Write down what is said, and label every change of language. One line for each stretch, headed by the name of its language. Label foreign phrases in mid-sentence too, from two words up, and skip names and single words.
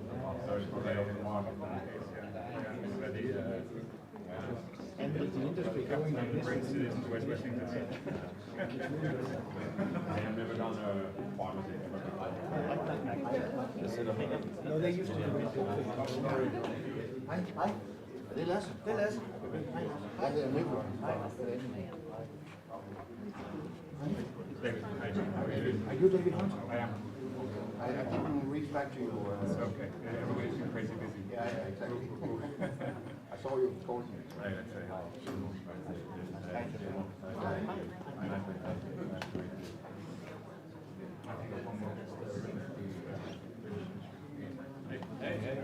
English: So it's for the market. And with the industry going like this, I have never done a pharmacy ever before. no, they used to do it.
Danish: Hej. Det er Lasse. Det er Lasse. Jeg hedder Nicolai.
English: Are you David Hunt? I am. I didn't reach back to you. It's okay. Everybody's been crazy busy. Yeah, exactly. I saw you calling me. Right, let's say hi. Hey.